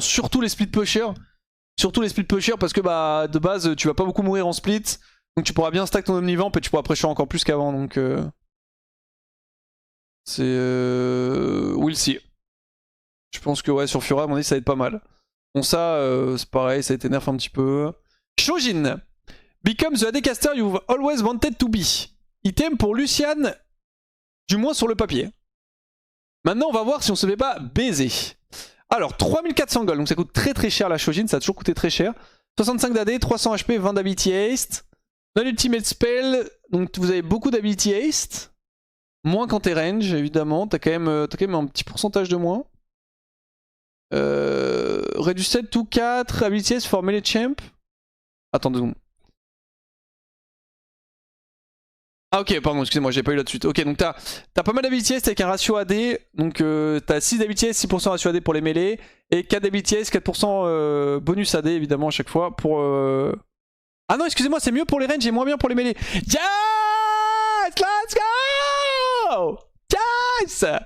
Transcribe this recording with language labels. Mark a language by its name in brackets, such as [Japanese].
[French] Surtout les split pushers. Surtout les split pushers parce que bah de base tu vas pas beaucoup mourir en split. Donc tu pourras bien stack ton omnivamp et tu pourras prêcher encore plus qu'avant. Donc c'est... [English] we'll see. [French] Je pense que ouais, sur Fura, à mon avis, ça va être pas mal. Bon ça, c'est pareil, ça a été nerf un petit peu. Shojin. [English] Become the AD caster you've always wanted to be. [French] Item pour Lucian, du moins sur le papier. Maintenant, on va voir si on se fait pas baiser. Alors, 3400 gold, donc ça coûte très très cher la Shojin, ça a toujours coûté très cher. 65 d'AD, 300 HP, 20 d'ability haste. Non-ultimate spell, donc vous avez beaucoup d'ability haste. Moins quand t'es range, évidemment. T'as quand même un petit pourcentage de moins. [English] Reduced to 4, ability haste for melee champ. [French] Attends 2 secondes. Ah ok, pardon, excusez-moi, j'ai pas eu là de suite. Ok, donc t'as pas mal d'ability haste avec un ratio AD. Donc t'as 6 d'ability haste, 6% ratio AD pour les mêlées. Et 4 d'ability haste, 4% bonus AD évidemment à chaque fois pour... Ah non, excusez-moi, c'est mieux pour les range et moins bien pour les mêlées. [English] Yes! Let's go! Yes!